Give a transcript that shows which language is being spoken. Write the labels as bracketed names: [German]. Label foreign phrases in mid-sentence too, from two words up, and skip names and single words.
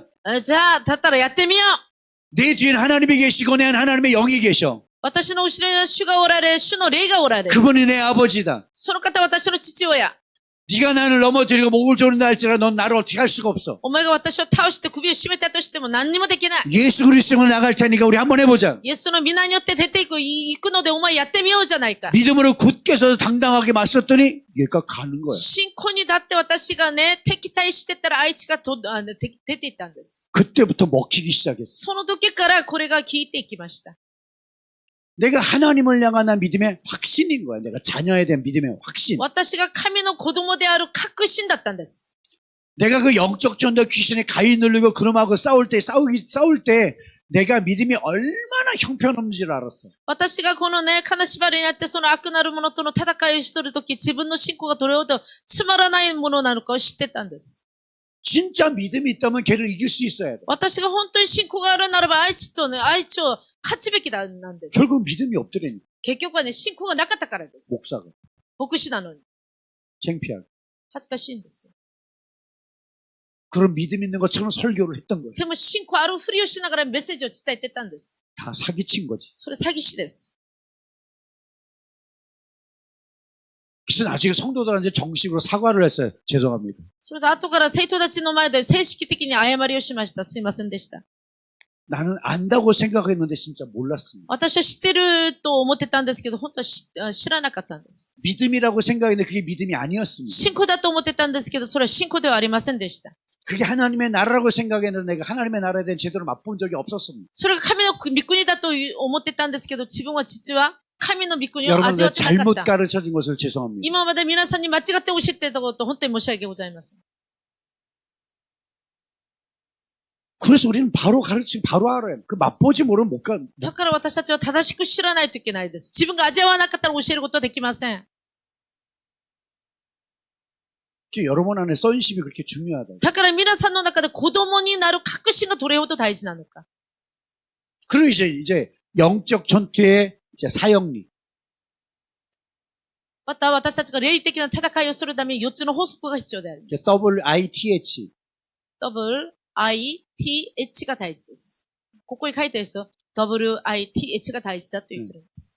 [Japanese] じゃあ、だったらやってみよう。 [Korean] 내 뒤에는 하나님이 계시고 내 안에 하나님의 영이 계셔. [Japanese] 私の後ろには主がおられ、主の霊がおられ。 [Korean] 그분이 내 아버지다. [Japanese] その方は私の父親。 [Korean] 네가 나를 넘어뜨리고 목을 조른다 할지라도 넌 나를 어떻게 할 수가 없어. [Japanese] お前が私を倒して首を絞めたとしても何にもできない。 [Korean] 예수 그리스도로 나갈 테니까 우리 한번 해보자. [Japanese] イエスの皆によって出て行くのでお前やってみようじゃないか。 [Korean] 믿음으로 굳게 서서 당당하게 맞섰더니 얘가 가는 거야. [Japanese] 信仰にだって私がね、敵対してたらあいつが出て行ったんです。 [Korean] 그때부터 먹히기 시작했어. [Japanese] その時からこれが効いていきました。 [Korean] 내가 하나님을 향한 믿음의 확신인 거야. 내가 자녀에 대한 믿음의 확신. [Japanese] 私が神の子供である確信だったんです。 [Korean] 내가 그 영적 전도 귀신에 가위 눌리고 그놈하고 싸울 때 내가 믿음이 얼마나 형편없는지를 알았어. [Japanese] 私がこのね、金縛りになってその悪なる者との戦いをするとき、自分の信仰がどれほどつまらないものなのかを知ってたんです。 [Korean] 진짜 믿음이 있다면 걔를 이길 수 있어야 돼. [Japanese] 私が本当に信仰があるならば、あいつを勝つべきなんです。 [Korean] 결국 믿음이 없더라니. [Japanese] 結局はね、信仰がなかったからです。 [Korean] 목사가. [Japanese] 牧師なのに。 [Korean] 창피하게. [Japanese] 恥ずかしいんですよ。 [Korean] 그런 믿음 있는 것처럼 설교를 했던 거예요. [Japanese] でも信仰あるふりをしながらメッセージを伝えてたんです。 [Korean] 다 사기친 거지. [Japanese] それ詐欺師です。 [Korean] 그래서 나중에 성도들한테 정식으로 사과를 했어요. 죄송합니다. [Japanese] それで後から生徒たちの前で正式的に謝りをしました。すいませんでした。 [Korean] 나는 안다고 생각했는데 진짜 몰랐습니다. [Japanese] 私は知ってると思ってたんですけど、本当は知らなかったんです。 [Korean] 믿음이라고 생각했는데 그게 믿음이 아니었습니다. [Japanese] 信仰だと思ってたんですけど、それは信仰ではありませんでした。 [Korean] 그게 하나님의 나라라고 생각했는데 내가 하나님의 나라에 대한 제대로 맛본 적이 없었습니다. [Japanese] それが神の御国だと思ってたんですけど、自分は実は神の御国を味 [Korean] 여러분들 [Japanese] わってなか [Korean] 잘못 [Japanese] った。 [Korean] 가르쳐진 것을 죄송합니다. [Japanese] 今まで皆さんに間違って教えてたこと、本当に申し訳ございません。 [Korean] 그래서 우리는 바로 가르치고 바로 알아요. 그 맛보지 모르면 못 가. [Japanese] だから私たちは正しく知らないといけないです。自分が味わわなかったら教えることはできません。 [Korean] 여러분 안에 선심이 그렇게 중요하다. [Japanese] だから皆さんの中で子供になる確信がどれほど大事なのか。 [Korean] 그리고 이제 영적 전투의 이제 사역리. [Japanese] また私たちが霊的な戦いをするために4つの法則が必要であります。 WITH. WITHが大事です。ここに書いてあるんですよ。 WITH が大事だと言ってるんです。